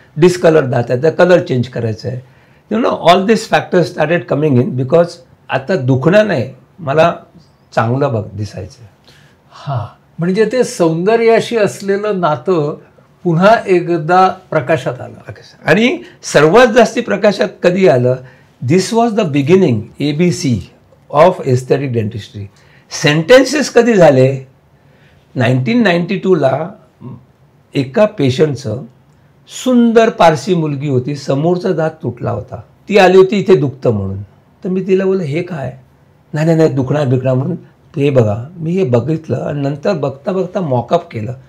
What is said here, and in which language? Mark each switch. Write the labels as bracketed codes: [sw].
[mr] Discolour दात आहे, तर कलर चेंज करायचा आहे. [en] you know all this factors started coming in because [mr] आता दुखणं नाही, मला चांगलं दिसायचं. म्हणजे ते सौंदर्याशी असलेलं नातं पुन्हा एकदा प्रकाशात आलं. आणि सर्वात जास्ती प्रकाशात कधी आलं? [en] This was the beginning ABC of aesthetic dentistry. [mr] Sentences कधी झाले? 1992ला एका पेशंटचं, सुंदर पारसी मुलगी होती, समोरचा दात तुटला होता. ती आली होती इथे दुखतं म्हणून. तर मी तिला बोललं हे काय? नाही दुखणार म्हणून. हे बघा, मी हे बघितलं आणि नंतर बघता बघता मॉकअप केलं.